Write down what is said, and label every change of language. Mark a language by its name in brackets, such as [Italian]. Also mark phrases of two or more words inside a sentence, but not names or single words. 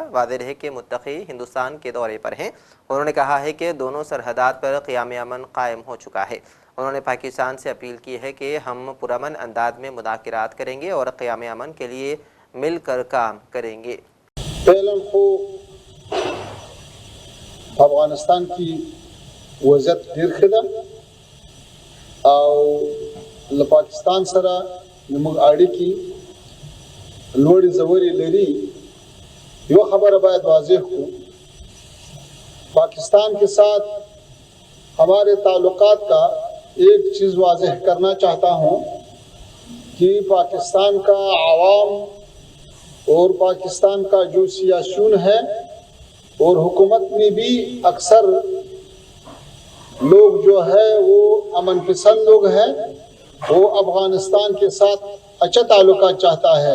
[Urdu] واضح ہے کہ متقی ہندوستان کے دورے پر ہیں۔ انہوں نے کہا ہے کہ دونوں سرحدات پر قیام امن قائم ہو چکا ہے۔ انہوں نے پاکستان سے اپیل کی ہے کہ ہم پرامن انداز میں مذاکرات کریں گے اور قیام امن کے لیے مل کر کام کریں گے۔ [Pashto] افغانستان کی وضعیت ډیر ښه ده او له پاکستان سره زموږ اړیکې لوړې ژورې لري. یو خبره باید واضح کړو، [Urdu] پاکستان کے ساتھ ہمارے تعلقات کا ایک چیز واضح کرنا چاہتا ہوں کہ پاکستان کا عوام اور پاکستان کا جو سیاسیون ہے اور حکومت میں بھی اکثر لوگ جو ہے وہ امن پسند لوگ ہیں، وہ افغانستان کے ساتھ اچھا تعلقات چاہتا ہے۔